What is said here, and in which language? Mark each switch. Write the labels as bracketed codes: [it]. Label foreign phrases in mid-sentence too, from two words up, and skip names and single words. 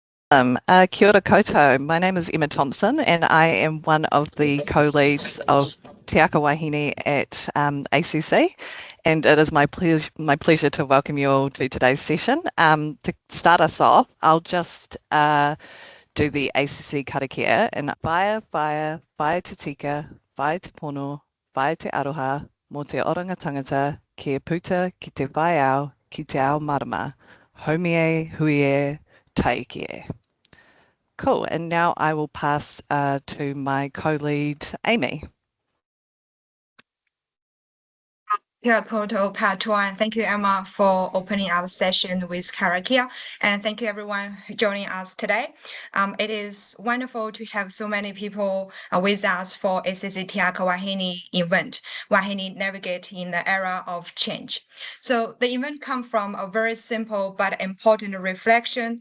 [mi] Kia ora koutou. [en] My name is Emma Thompson and I am one of the co-leads of Te Aka Wāhine at ACC, and it is my pleasure to welcome you all to today's session. To start us off, I'll just do the ACC karakia in [mi] Whaia te tika, Whaia te pono, Whaia te aroha, mō te oranga tangata, kia puta ki te whaiau, ki te ao marama, haumie, huie, taike. [en] Cool, and now I will pass to my co-lead, Amy. [mi] Kia koutou katoa. [en] Thank you, Emma, for opening our session with karakia, and thank you everyone joining us today. It is wonderful to have so many people with us for ACC Te Aka Wāhine event, Wāhine Navigate in the Era of Change. So the event comes from a very simple but important reflection.